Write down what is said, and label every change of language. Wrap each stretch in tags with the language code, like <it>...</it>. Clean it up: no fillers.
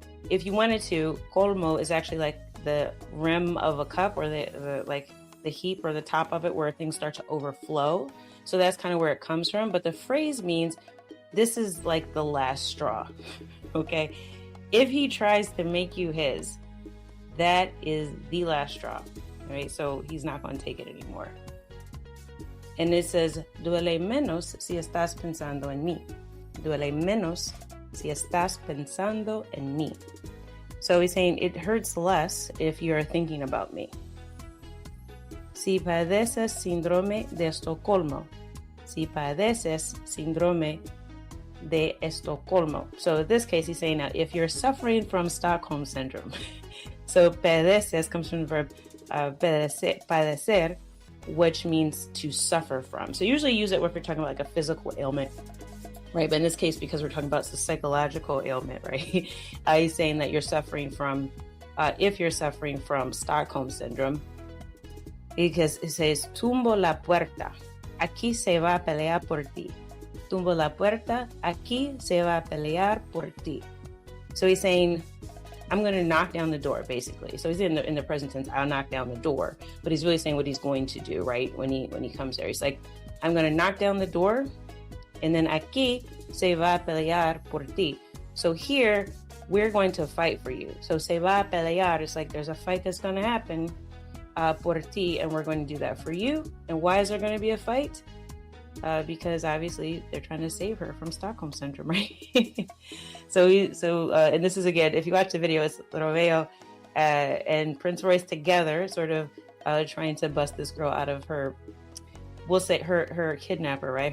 <en>If you wanted to, colmo is actually like the rim of a cup, or the heap or the top of it where things start to overflow. So that's kind of where it comes from. But the phrase means this is like the last straw. Okay? If he tries to make you his, that is the last straw. Right? So he's not going to take it anymore. And it says,</en> <es>duele menos si estás pensando en mí. Duele menos si estás pensando en mí.</es> <en>So he's saying it hurts less if you're thinking about me.</en> <es>Si padeces síndrome de Estocolmo. Si padeces síndrome de Estocolmo.</es> <en>So in this case, he's saying that if you're suffering from Stockholm syndrome. So padeces comes from the verb padecer, which means to suffer from. So usually use it if you're talking about like a physical ailment. Right, but in this case, because we're talking about the psychological ailment, right? He's saying that you're suffering from, if you're suffering from Stockholm syndrome, because it says,</en> <es>tumbo la puerta, aquí se va a pelear por ti. Tumbo la puerta, aquí se va a pelear por ti.</es> <en>So he's saying, I'm going to knock down the door, basically. So he's in the present tense, I'll knock down the door, but he's really saying what he's going to do, right? When he comes there, he's like, I'm going to knock down the door. And then</en> <es>aquí se va a pelear por ti.</es> <en>So here, we're going to fight for you. So</en> <es>se va a pelear,</es> <en>it's like there's a fight that's going to happen</en> <es>por ti,</es> <en>and we're going to do that for you. And why is there going to be a fight? Because obviously they're trying to save her from Stockholm syndrome, right? So and this is, again, if you watch the video, it's Romeo and Prince Royce together, sort of trying to bust this girl out of her, we'll say her kidnapper, right?</en>